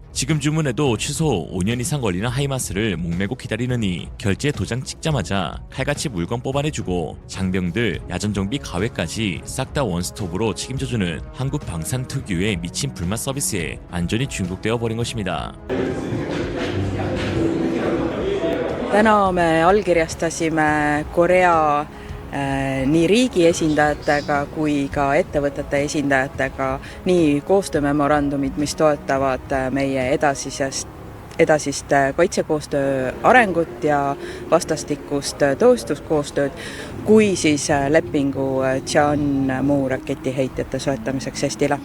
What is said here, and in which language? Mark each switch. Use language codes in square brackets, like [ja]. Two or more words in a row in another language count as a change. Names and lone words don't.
[ko] 지금 주문에도 최소 5년 이상 걸리는 하이마스를 목매고 기다리느니 결제 도장 찍자마자 칼같이 물건 뽑아내주고 장병들, 야전정비 가외까지 싹 다 원스톱으로 책임져주는 한국 방산 특유의 미친 불맛 서비스에 완전히 중독되어 버린 것입니다. [et] täna me allkirjastasime Korea nii riigi esindajatega kui ka ettevõtete esindajatega nii koostöömemorandumid, mis toetavad meie edasist kaitsekoostöö arengut ja vastastikust tööstuskoostööd, kui siis lepingu Tianmu raketiheitjate soetamiseks Eestile.